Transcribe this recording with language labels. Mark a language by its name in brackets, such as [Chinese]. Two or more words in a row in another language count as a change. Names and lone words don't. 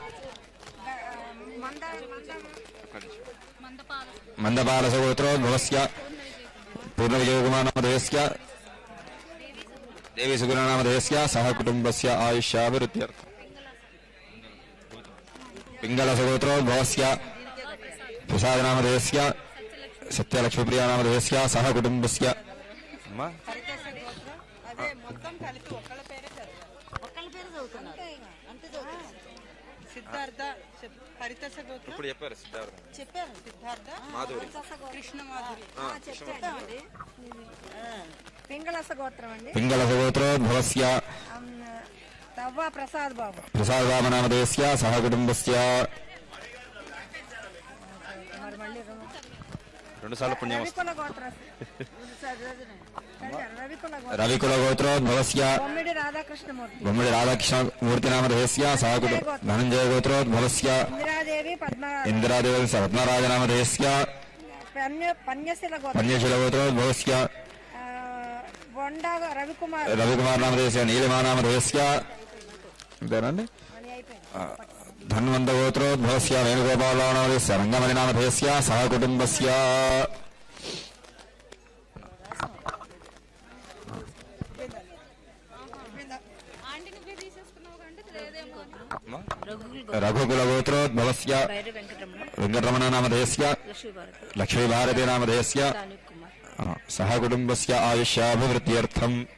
[Sanskrit] मन्दपालसगोत्रोद्भवस्य पूर्णविजयकुमारनामधेयस्य देवी सुगुणानामधेयस्य सह कुटुम्बस्य आयुष्याभिवृद्ध्यर्थम् पिङ्गलसगोत्रोद्भवस्य प्रसादनामधेयस्य सत्यलक्ष्मीप्रियानामधेयस्य सह कुटुम्बस्य [Telugu] సిద్ధార్థ హరితస గోత్రం ఇప్పుడు చెప్పారు సిద్ధార్థ చెప్పారు సిద్ధార్థ మాధురి కృష్ణ మాధురి చెప్తామండి పింగళస గోత్రం అండి [Sanskrit] पिङ्गलस गोत्रोद्भवस्य [Telugu] తవ్వ ప్రసాద్ బాబు [Sanskrit] प्रसादबाबनामधेयस्य सह कुटुम्बस्य [Telugu] మరి మళ్ళీ రెండు సార్లు పుణ్యమస్తు రవికుల గోత్రం [Sanskrit] रविकुल गोत्रोद्भवस्य [Telugu] బొమ్మిడి రాధాకృష్ణమూర్తి [Sanskrit] बొమ్మిడి राधाकृष्णमूर्तिनामधेयस्य सह धनञ्जय गोत्रोद्भवस्य [Telugu] ఇందిరాదేవి [Sanskrit] इन्दिरादेवस्य रत्नराजनामधेयस्य [Telugu] పన్యశిల గోత్రం [Sanskrit] पन्यशील गोत्रोद्भवस्य [Telugu] బొండ రవికుమార్ [Sanskrit] रविकुमारनामधेयस्य नीलिमानामधेयस्य धन्वन्त गोत्रोद्भवस्य वेणुगोपालनामधेयस्य रङ्गमणिनामधेयस्य सह कुटुम्बस्य रघुकुल गोत्रोद्भवस्य वेङ्कटरमणनामधेयस्य लक्ष्मीभारतीनामधेयस्य सह कुटुम्बस्य आयुष्याभिवृद्ध्यर्थम्